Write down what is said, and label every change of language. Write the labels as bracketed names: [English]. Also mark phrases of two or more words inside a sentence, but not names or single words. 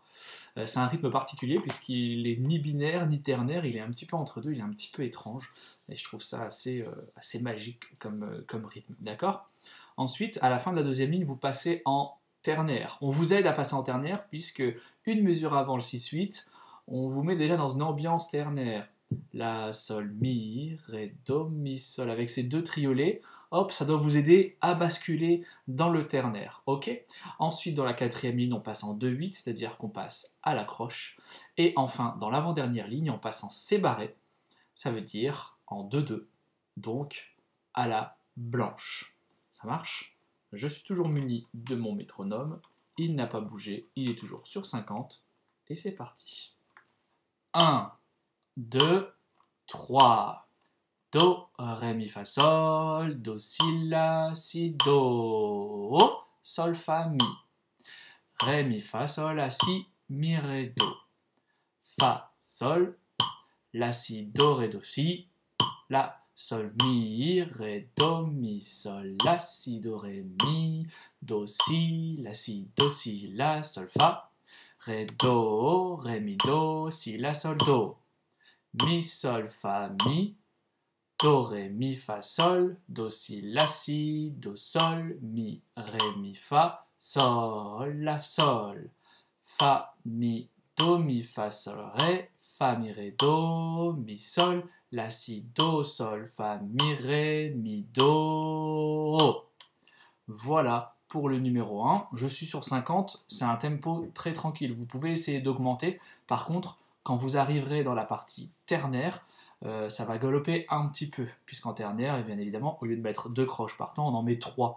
[French] C'est un rythme particulier puisqu'il est ni binaire ni ternaire, il est un petit peu entre deux, il est un petit peu étrange. Et je trouve ça assez magique comme rythme. D'accord? Ensuite, à la fin de la deuxième ligne, vous passez en ternaire. On vous aide à passer en ternaire puisque une mesure avant le 6-8, on vous met déjà dans une ambiance ternaire. La, sol, mi, ré, do, mi, sol. Avec ces deux triolets, hop, ça doit vous aider à basculer dans le ternaire. Ok? Ensuite, dans la quatrième ligne, on passe en 2-8, c'est-à-dire qu'on passe à la croche. Et enfin, dans l'avant-dernière ligne, on passe en sébarré, ça veut dire en 2-2, donc à la blanche. Ça marche? Je suis toujours muni de mon métronome, il n'a pas bougé, il est toujours sur 50, et c'est parti. 1, 2, 3. Do, ré, mi, fa, sol, do, si, la, si, do, sol, fa, mi. Ré, mi, fa, sol, la, si, mi, ré, do. Fa, sol, la, si, do, ré, do, si. La, sol, mi, ré, do, mi, sol, la, si, do, ré, mi. Do, si, la, si, do, si, la, sol, fa. Ré, do, ré, mi, do, si, la, sol, do. Mi, sol, fa, mi. Do, ré, mi, fa, sol, do, si, la, si, do, sol, mi, ré, mi, fa, sol, la, sol, fa, mi, do, mi, fa, sol, ré, fa, mi, ré, do, mi, sol, la, si, do, sol, fa, mi, ré, mi, do. Voilà, pour le numéro 1, je suis sur 50, c'est un tempo très tranquille. Vous pouvez essayer d'augmenter. Par contre, quand vous arriverez dans la partie ternaire, ça va galoper un petit peu, puisqu'en ternaire, et bien évidemment, au lieu de mettre 2 croches par temps, on en met 3.